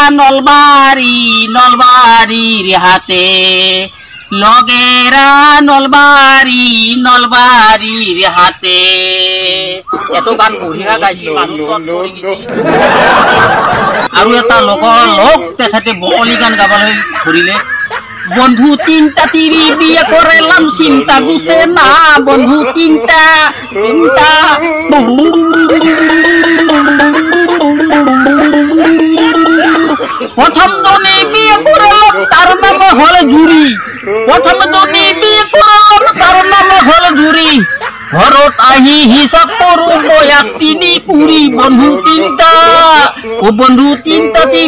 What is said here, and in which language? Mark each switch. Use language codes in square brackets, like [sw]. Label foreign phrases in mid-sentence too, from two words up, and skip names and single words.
[as] নলবাৰীৰ হাতে লগেৰা নলবাৰীৰ হাতে এটো গান বঢ়িয়া গাইছিল মানুহ আৰু এটা লগৰ লগ তেখেতে বঙলী গান গাবলৈ ধৰিলে। [bn] বন্ধু তিনটা তিৰি বিয়ে করেলাম চিন্তা গুছে না বন্ধু তিনটা প্রথম জনে বিয়ে করলাম তার নাম হল জুরি ঘরত আহি হিসাব করু বয়াক তিনি পুরি বন্ধু তিনটা